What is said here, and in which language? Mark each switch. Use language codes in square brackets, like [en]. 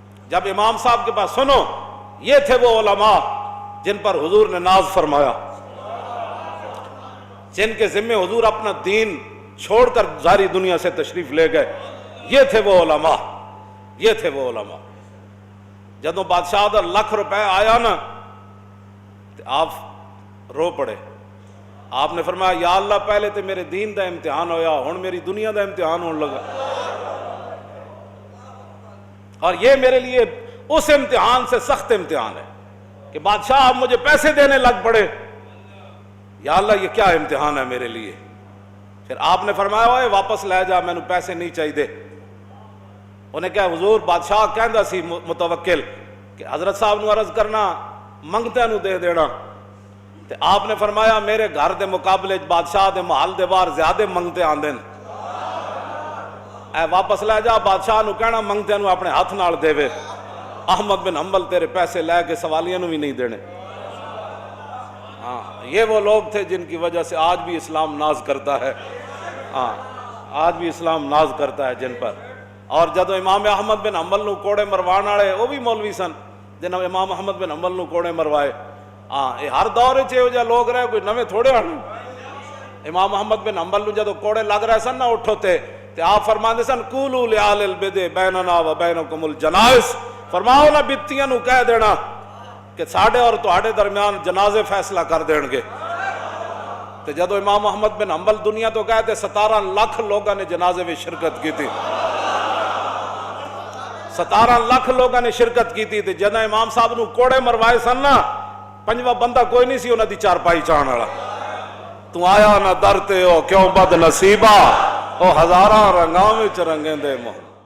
[ur] جب امام صاحب کے پاس سنو, یہ تھے وہ علماء جن پر حضور نے ناز فرمایا, جن کے ذمے حضور اپنا دین چھوڑ کر ساری دنیا سے تشریف لے گئے. یہ تھے وہ علماء, یہ تھے وہ علماء. [pa] جدوں بادشاہ دا 1 لاکھ روپے آیا نا تو آپ رو پڑے. [ur] آپ نے فرمایا یا اللہ [pa] پہلے تو میرے دین دا امتحان ہویا, ہن میری دنیا دا امتحان ہونے لگا, [ur] اور یہ میرے لیے اس امتحان سے سخت امتحان ہے کہ بادشاہ آپ مجھے پیسے دینے لگ پڑے. یا اللہ یہ کیا امتحان ہے میرے لیے. پھر آپ نے فرمایا اوے واپس لے جا, [pa] مینوں پیسے نہیں چاہیے. انہیں کہا حضور بادشاہ کہندا سی متوکل کہ حضرت صاحب نو عرض کرنا منگتیاں نو دے دینا. تے آپ نے فرمایا میرے گھر دے مقابلے بادشاہ دے محل دے باہر زیادہ منگتے آندے, اے واپس لے جا. بادشاہ نو کہنا منگتیاں نو اپنے ہاتھ نال دے وے. [ur] احمد بن حنبل [pa] تیرے پیسے لے کے سوالیاں نو بھی نہیں دینے. [ur] ہاں یہ وہ لوگ تھے جن کی وجہ سے آج بھی اسلام ناز کرتا ہے. ہاں آج بھی اسلام ناز کرتا ہے جن پر. [pa] اور جدو امام احمد بن حنبل نو کوڑے مروان والے وہ بھی مولوی سن جنہوں امام احمد بن حنبل نو کوڑے مروائے. ہاں یہ ہر دور چ لوگ رہے, کوئی نویں تھوڑے ہن. امام احمد بن حنبل نو جدو کوڑے لگ رہے سن نہ اٹھو تے آپ فرماندے سن [ar] قولوا لأہل البدع بیننا و بینکم الجنائز, [pa] فرماؤ نا بتیاں نو کہہ دینا کہ ساڈے اور تہاڈے درمیان جنازے فیصلہ کر دین گے. تے جدو امام احمد بن حنبل دنیا تو گئے تے [ur] 17 لاکھ لوگوں نے جنازے میں شرکت کی تھی. 17 لاکھ لوگوں نے شرکت کی تھی. [pa] تے جدو امام صاحب نو کوڑے مروائے سن نا 5واں بندہ کوئی نہیں سی انہاں دی چارپائی چاہن والا. تو آیا نہ درتے ہو کیوں بد نصیبہ, او ہزاراں رنگاں وچ رنگیں دے مہر.